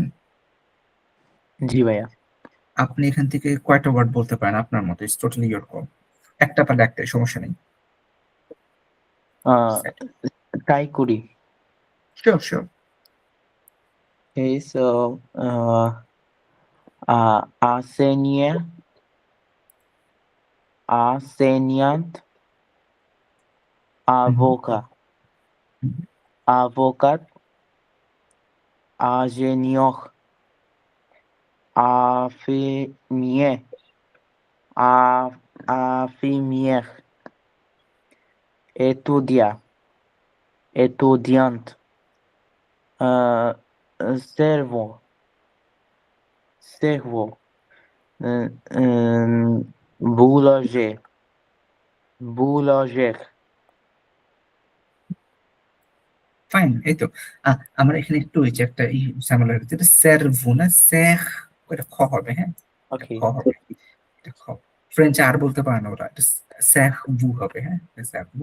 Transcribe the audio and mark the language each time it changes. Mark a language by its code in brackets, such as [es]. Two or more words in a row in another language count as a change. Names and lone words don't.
[bn] জি ভাইয়া। আপনি এখান থেকে কয়টা ওয়ার্ড বলতে পারেন আপনার মতো? [en] It's totally your call. [bn] একটা পারলে একটাই, সমস্যা নেই। ট্রাই করি। [en] Sure sure. Okay, so [fr] enseignant, enseignante, avocat, avocate, ingénieur, infirmier, infirmière, étudiant, étudiante, cerveau, cerveau, euh, euh, boulanger, boulanger. [bn] ফাইন, এই তো। আমরা এখানে একটু ওই যে একটা ঝামেলা হচ্ছে, এটা স্যারভু না স্যার, এটা খ হবে, হ্যাঁ, এটা [en] Okay. [bn] খ হবে, এটা খ। ফ্রেঞ্চ আর বলতে পারে না ওরা, এটা স্যারভু হবে, হ্যাঁ, স্যারভু,